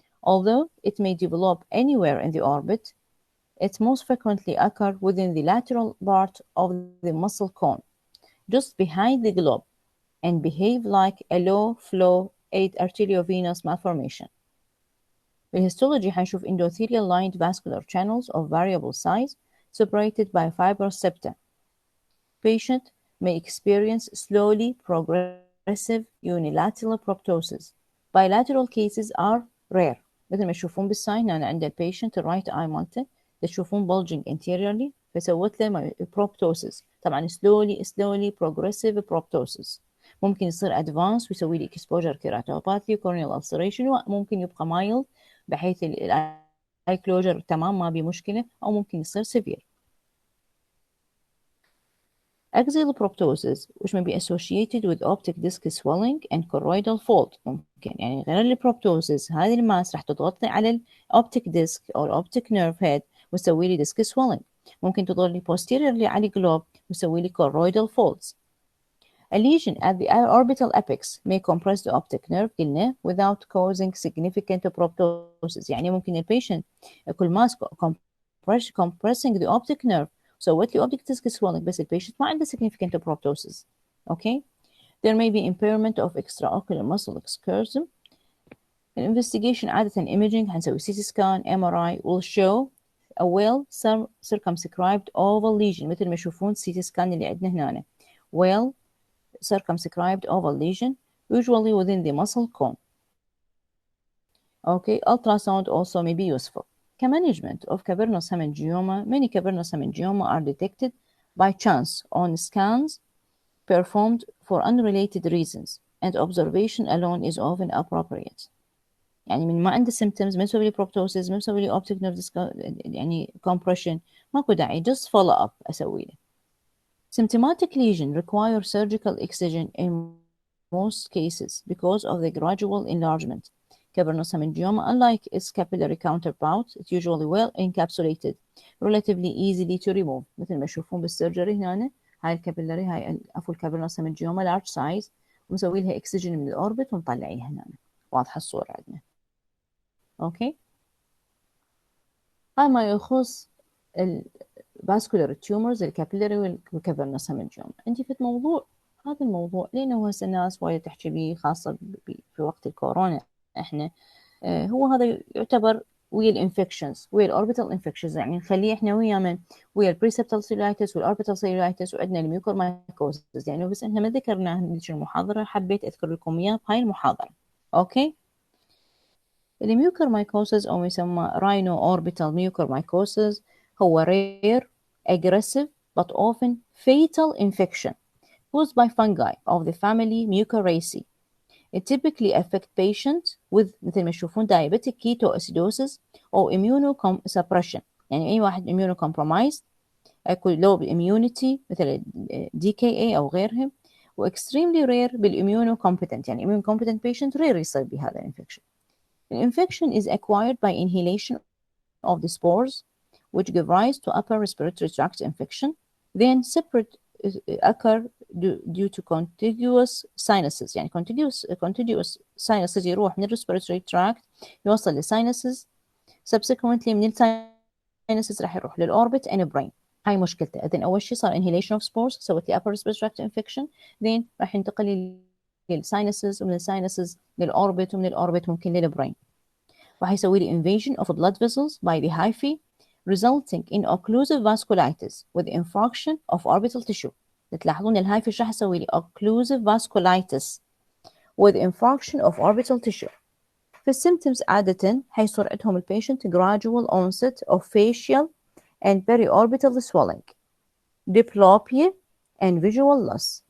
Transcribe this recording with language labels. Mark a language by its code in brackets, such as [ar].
[en] Although it may develop anywhere in the orbit, it most frequently occurs within the lateral part of the muscle cone, just behind the globe, and behave like a low-flow arteriovenous malformation. بالhistology [ar] حنشوف [en] endothelial lined vascular channels of variable size separated by fibrous septa. Patient may experience slowly progressive unilateral proptosis. Bilateral cases are rare. [ar] مثل ما تشوفون بالساين أنا عند البيشنت الرايت آي مالته تشوفون [en] bulging anteriorly [ar] فسوت له proptosis. طبعا [en] slowly progressive proptosis. [ar] ممكن يصير advance ويسوي لي exposure keratopathy corneal ulceration وممكن يبقى mild بحيث eye closure تمام ما بي مشكلة أو ممكن يصير severe. [en] Axial proptosis which may be associated with optic disc swelling and choroidal fold [ar] ممكن يعني غير البروبتوسيس هذه الماس راح تضغطني على optic disc أو optic nerve head وتسوي لي disc swelling. ممكن تضغط لي posteriorly على globe وتسوي لي choroidal folds. [en] A lesion at the orbital apex may compress the optic nerve قلنا without causing significant proptosis. [ar] يعني ممكن البيشنت كل ماس [en] compressing the optic nerve So wetly optic disc swelling [ar] بس البيشنت ما عنده [en] significant proptosis. Okay. There may be impairment of extraocular muscle excursion. Investigation [ar] عادة imaging هنسوي [en] CT scan MRI will show a well circumscribed oval lesion [ar] مثل ما يشوفون [en] CT scan [ar] اللي عندنا هنا. [en] Well circumscribed oval lesion usually within the muscle cone. Okay, ultrasound also may be useful. Management of cavernous hemangioma, many cavernous hemangioma are detected by chance on scans performed for unrelated reasons, and observation alone is often appropriate. [ar] يعني من ما عنده symptoms ما مسوي لي proptosis ما مسوي لي optic nerve يعني compression ماكو داعي [en] just follow up [ar] أسوي له. [en] Symptomatic lesion require surgical excision in most cases because of the gradual enlargement. Cavernous hemangioma, unlike its capillary counterpart, it's usually well encapsulated, relatively easily to remove. [ar] مثل ما تشوفون بالسيرجري هنا هاي الكابيلاري هاي عفوا الكافرنوس hemangioma [en] large size [ar] ومسوي لها اكسجين من الاوربت ومطلعيها هنا. واضحة الصورة عندنا. اوكي. هاي ما يخص vascular tumors الكابيلاري والكافرنوس hemangioma. عندي في موضوع هذا الموضوع لأنه هسه الناس وايد تحكي به خاصة في وقت الكورونا احنا هو هذا يعتبر ويا الانفكشنز ويا الاوربيتال انفكشنز يعني نخليه احنا ويا من ويا البريسبتال سيلايتس والاوربيتال سيلايتس وعندنا الميوكور مايكوسس يعني بس احنا ما ذكرناه في المحاضرة حبيت اذكر لكم اياه بهاي المحاضرة. اوكي. الميوكور مايكوسس او يسمى راينو اوربيتال ميوكور مايكوسس هو [en] rare aggressive but often fatal infection caused by fungi of the family Mucorrhaceae. It typically affects patients with [ar] مثل ما تشوفون diabetic ketoacidosis أو immunosuppression يعني أي واحد immunocompromised أكو low immunity مثل DKA أو غيرهم و [en] extremely rare [ar] بالimmunocompetent يعني immunocompetent patient rare يصيب بهذا الانفكشن. [en] The infection is acquired by inhalation of the spores which give rise to upper respiratory tract infection, then separate occur due to contiguous sinuses [ar] يعني contiguous sinuses يروح من respiratory tract يوصل لsinuses subsequently من sinuses راح يروح للأوربت [en] and brain. [ar] هاي مشكلته. إذن أول شيء صار inhalation of spores سوت لي upper respiratory tract infection then راح ينتقل للsinuses ومن الsinuses للأوربت ومن الأوربت ممكن للبرين. راح يسوي لي [en] invasion of blood vessels by the hyphae resulting in occlusive vasculitis with infarction of orbital tissue. [ar] تلاحظون الهايفي راح يسوي لي [en] occlusive vasculitis with infarction of orbital tissue. [ar] في الsymptoms عادة حيصير عندهم البيشنت [en] gradual onset of facial and periorbital swelling, diplopia and visual loss.